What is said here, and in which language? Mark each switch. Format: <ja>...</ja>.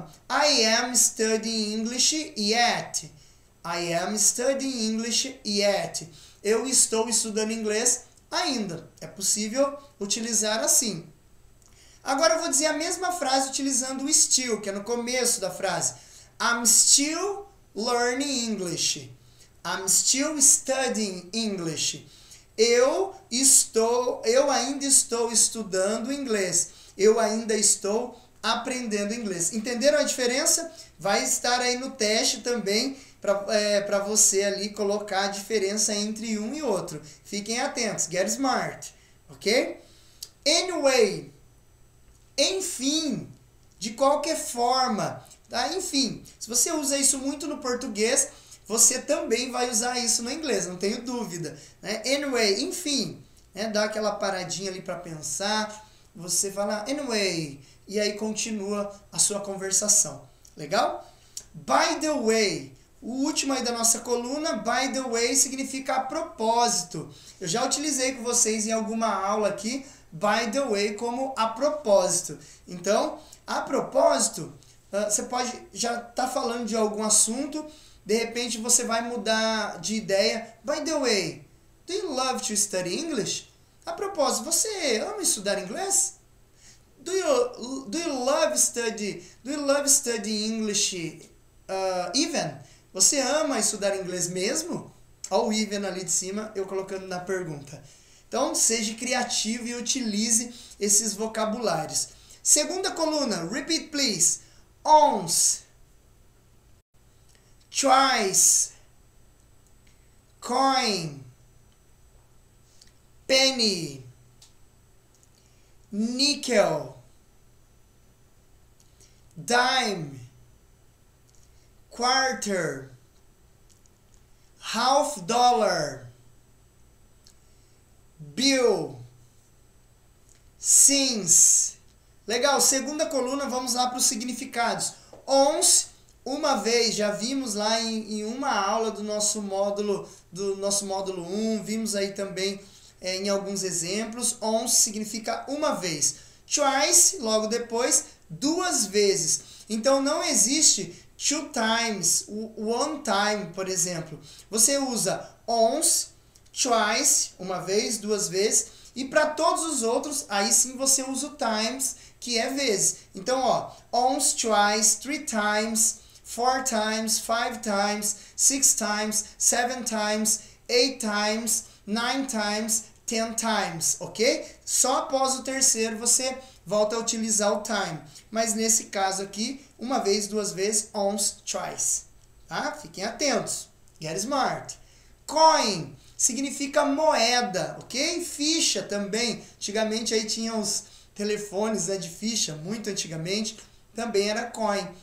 <en>I am studying English yet. I am studying English yet.</en> <pt>Eu estou estudando inglês ainda. É possível utilizar assim. Agora eu vou dizer a mesma frase utilizando o still, que é no começo da frase.</pt> <en>I'm still learning English. I'm still studying English.</en> <pt>Eu ainda estou estudando inglês. Eu ainda estou aprendendo inglês. Entenderam a diferença? Vai estar aí no teste também para você ali colocar a diferença entre um e outro. Fiquem atentos.</pt> <en>Get smart.</en> <pt>Ok? Anyway. Enfim. De qualquer forma. Tá? Enfim. Se você usa isso muito no português, você também vai usar isso no inglês. Não tenho dúvida. Né? Anyway. Enfim. Né? Dá aquela paradinha ali para pensar. Você fala anyway. E aí continua a sua conversação. Legal?</pt> <en>By the way.</en> <pt>O último aí da nossa coluna, by the way, significa a propósito. Eu já utilizei com vocês em alguma aula aqui,</pt> <en>by the way,</en> <pt>como a propósito. Então, a propósito, você pode já estar falando de algum assunto, de repente você vai mudar de ideia.</pt> <en>By the way, do you love to study English?</en> <pt>A propósito, você ama estudar inglês?</pt> <en>Do you love study English even?</en> <pt>Você ama estudar inglês mesmo? Olha o even ali de cima, eu colocando na pergunta. Então, seja criativo e utilize esses vocabulários. Segunda coluna,</pt> <en>repeat please. Once, twice, coin, penny, nickel, dime, quarter, half dollar, bill, cents.</en> <pt>Legal, segunda coluna, vamos lá para os significados. Once, uma vez, já vimos lá em uma aula do nosso módulo 1, vimos aí também em alguns exemplos. Once significa uma vez. Twice, logo depois, duas vezes. Então não existe two times, one time, por exemplo. Você usa once, twice, uma vez, duas vezes, e para todos os outros, aí sim você usa o times, que é vezes. Então, ó,</pt> <en>once, twice, three times, four times, five times, six times, seven times, eight times, nine times, 10 times, ok?</en> <pt>Só após o terceiro você volta a utilizar o time. Mas nesse caso aqui, uma vez, duas vezes, once, twice. Tá? Fiquem atentos.</pt> <en>Get smart.</en> <pt>Coin significa moeda, ok? Ficha também. Antigamente aí tinha os telefones, né, de ficha, muito antigamente. Também era coin.</pt>